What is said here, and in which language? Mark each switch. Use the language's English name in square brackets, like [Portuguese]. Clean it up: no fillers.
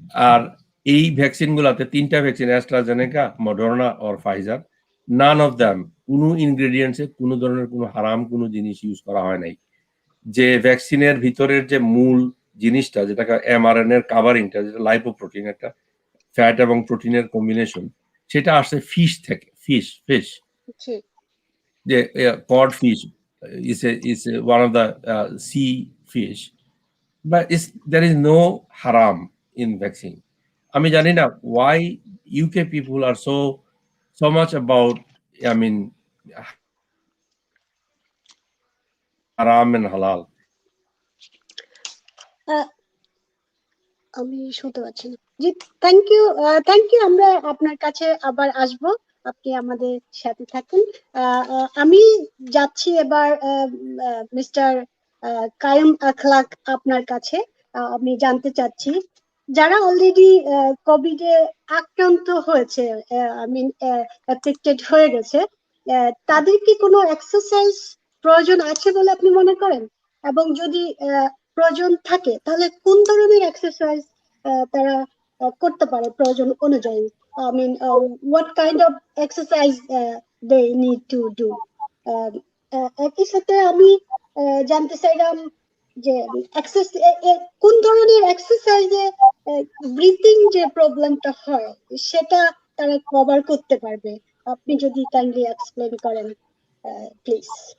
[Bangla] আর এই ভ্যাকসিন গুলাতে, 3টা vaccine, AstraZeneca, Moderna আর Pfizer, [English] none of them [Bangla] কোনো ইনগ্রেডিয়েন্টসে কোনো ধরনের কোনো হারাম কোনো জিনিস ইউজ করা হয় নাই। যে ভ্যাকসিনের ভিতরের যে মূল জিনিসটা, যেটাকে mRNA এর কাভারিংটা, যেটা লাইপোপ্রোটিন, একটা ফ্যাট এবং প্রোটিনের কম্বিনেশন, সেটা আসছে ফিশ থেকে। [English] Fish যে cod fish is one of the sea fish, but there is no haram in vaccine. [Bangla] আমি জানি না [English] why UK people are so much about, I mean, haram and halal. [Bangla] আমি শুনতে পাচ্ছি না। জি, থ্যাংক ইউ। আমরা আপনার কাছে আবার আসব, আপনি আমাদের সাথে থাকুন। আমি যাচ্ছি এবার মিস্টার কায়েম আখলাক আপনার কাছে। আমি জানতে চাচ্ছি, যারা অলরেডি কোভিড এ আক্রান্ত হয়েছে, আই মিন এফেক্টেড হয়ে গেছে, তাদের কি কোনো এক্সারসাইজ প্রয়োজন আছে বলে আপনি মনে করেন? এবং যদি প্রয়োজন থাকে, তাহলে কোন ধরনের এক্সারসাইজ তারা করতে পারে প্রয়োজন অনুযায়ী? [English] I mean, what kind of exercise they need to do? [Bangla] একই সাথে আমি জানতে চাইলাম যে কোন ধরনের এক্সারসাইজে ব্রিথিং যে প্রবলেমটা হয় সেটা তারা কভার করতে পারবে। আপনি যদি কাইন্ডলি এক্সপ্লেইন করেন প্লিজ।